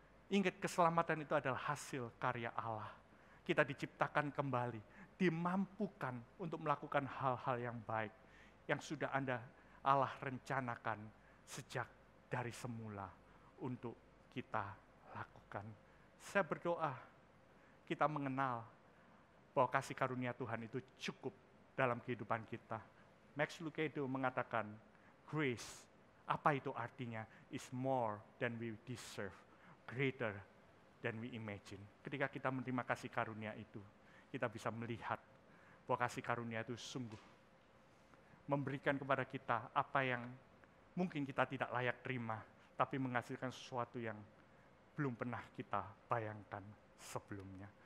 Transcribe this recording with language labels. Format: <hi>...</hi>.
<id>Ingat, keselamatan itu adalah hasil karya Allah. Kita diciptakan kembali, dimampukan untuk melakukan hal-hal yang baik yang sudah Allah rencanakan sejak dari semula untuk kita lakukan. Saya berdoa kita mengenal bahwa kasih karunia Tuhan itu cukup dalam kehidupan kita. Max Lucado mengatakan, grace, apa itu artinya?</id> <en>Is more than we deserve, greater than we imagine.</en> <id>Ketika kita menerima kasih karunia itu, kita bisa melihat bahwa kasih karunia itu sungguh memberikan kepada kita apa yang mungkin kita tidak layak terima, tapi menghasilkan sesuatu yang belum pernah kita bayangkan sebelumnya.</id>